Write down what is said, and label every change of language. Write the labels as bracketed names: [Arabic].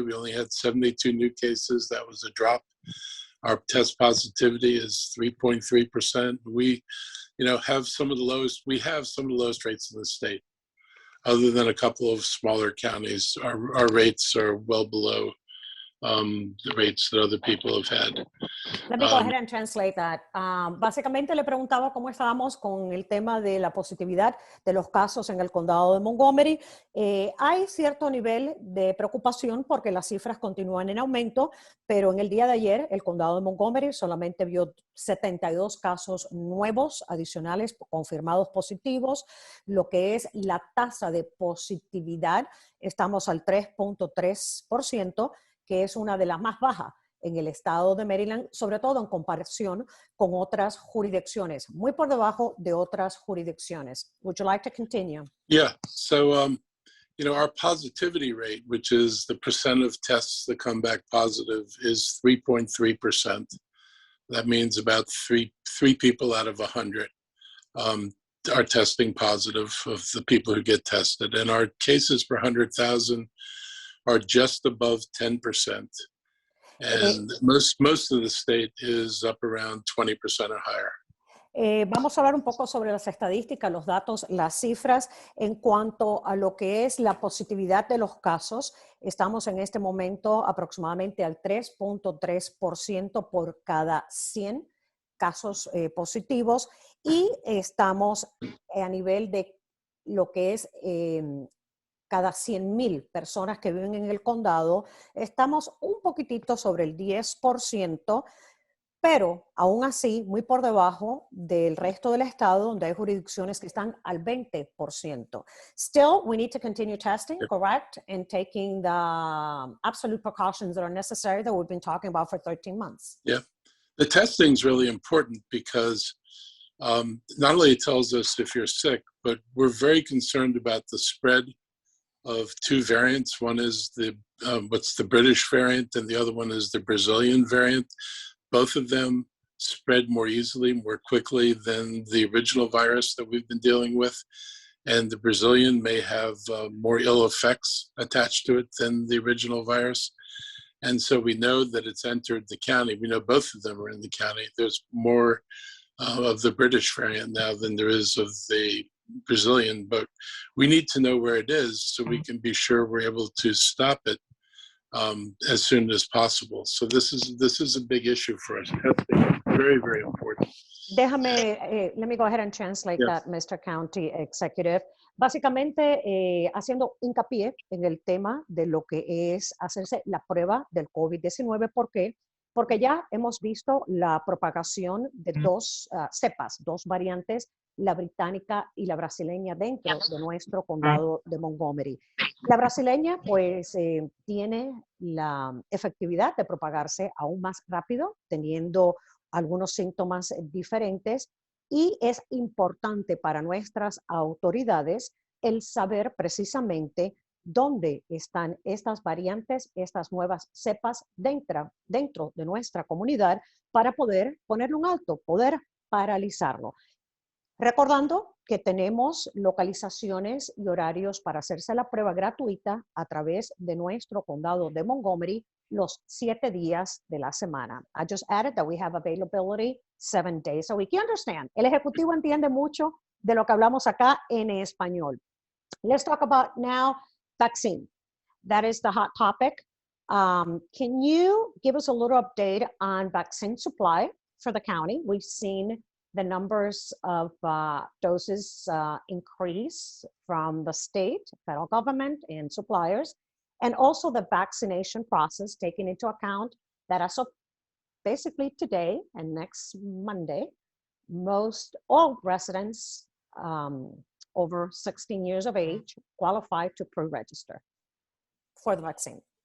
[English] We only had 72 new cases. That was a drop. Our test positivity is 3.3%. We, have some of the lowest rates in the state. Other than a couple of smaller counties, our rates are well below the rates that other people have had. Let me go ahead and translate that. [Spanish] Básicamente le preguntaba cómo estábamos con el tema de la positividad de los casos en el condado de Montgomery. Hay cierto nivel de preocupación porque las cifras continúan en aumento, pero en el día de ayer el condado de Montgomery solamente vio 72 casos nuevos adicionales confirmados positivos. Lo que es la tasa de positividad, estamos al 3.3%, que es una de las más bajas en el estado de Maryland, sobre todo en comparación con otras jurisdicciones, muy por debajo de otras jurisdicciones. [English] Would you like to continue? Yeah, so, our positivity rate, which is the percent of tests that come back positive, is 3.3%. That means about three people out of 100 are testing positive of the people who get tested. And our cases per 100,000 are just above 10%. And most of the state is up around 20% or higher. [Spanish] Vamos a hablar un poco sobre las estadísticas, los datos, las cifras en cuanto a lo que es la positividad de los casos. Estamos en este momento aproximadamente al 3.3% por cada 100 casos positivos y estamos a nivel de lo que es cada 100,000 personas que viven en el condado, estamos un poquitito sobre el 10%, pero aún así muy por debajo del resto del estado, donde hay jurisdicciones que están al 20%. [English] Still, we need to continue testing, correct, and taking the absolute precautions that are necessary that we've been talking about for 13 months. Yeah, the testing is really important because not only it tells us if you're sick, but we're very concerned about the spread of two variants. One is the what's the British variant, and the other one is the Brazilian variant. Both of them spread more easily, more quickly than the original virus that we've been dealing with. And the Brazilian may have more ill effects attached to it than the original virus. And so we know that it's entered the county. We know both of them are in the county. There's more of the British variant now than there is of the Brazilian, but we need to know where it is so we can be sure we're able to stop it as soon as possible. So this is a big issue for us. Testing is very, very important. Let me go ahead and translate that, Mr. County Executive. [Spanish] Básicamente, haciendo hincapié en el tema de lo que es hacerse la prueba del COVID-19. ¿Por qué? Porque ya hemos visto la propagación de dos cepas, dos variantes, la británica y la brasileña, dentro de nuestro condado de Montgomery. La brasileña, pues, tiene la efectividad de propagarse aún más rápido, teniendo algunos síntomas diferentes, y es importante para nuestras autoridades el saber precisamente dónde están estas variantes, estas nuevas cepas dentro de nuestra comunidad, para poder ponerle un alto, poder paralizarlo. Recordando que tenemos localizaciones y horarios para hacerse la prueba gratuita a través de nuestro condado de Montgomery los 7 días de la semana. [English] I just added that we have availability 7 days a week. You understand? [Spanish] El ejecutivo entiende mucho de lo que hablamos acá en español. [English] Let's talk about now vaccine. That is the hot topic. Can you give us a little update on vaccine supply for the county? We've seen the numbers of doses increase from the state, federal government, and suppliers, and also the vaccination process, taking into account that as of basically today and next Monday, all residents over 16 years of age qualify to pre-register for the vaccine.